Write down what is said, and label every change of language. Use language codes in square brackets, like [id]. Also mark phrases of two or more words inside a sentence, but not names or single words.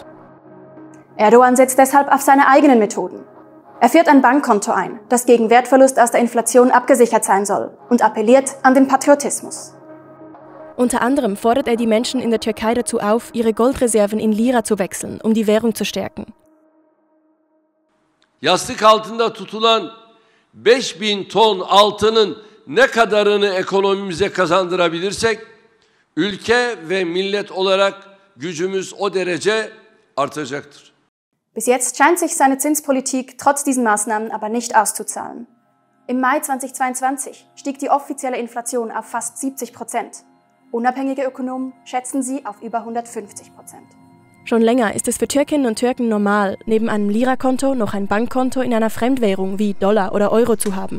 [de] Erdogan setzt deshalb auf seine eigenen Methoden. Er führt ein Bankkonto ein, das gegen Wertverlust aus der Inflation abgesichert sein soll und appelliert an den Patriotismus. Unter anderem fordert er die Menschen in der Türkei dazu auf, ihre Goldreserven in Lira zu wechseln, um die Währung zu stärken. [tr] Yastık altında tutulan 5000 ton altının ne kadarını ekonomimize kazandırabilirsek, ülke ve millet olarak gücümüz o derece artacaktır. [de] Bis jetzt scheint sich seine Zinspolitik trotz diesen Maßnahmen aber nicht auszuzahlen. Im Mai 2022 stieg die offizielle Inflation auf fast 70%. Unabhängige Ökonomen schätzen sie auf über 150%. Schon länger ist es für Türkinnen und Türken normal, neben einem Lira-Konto noch ein Bankkonto in einer Fremdwährung wie Dollar oder Euro zu haben.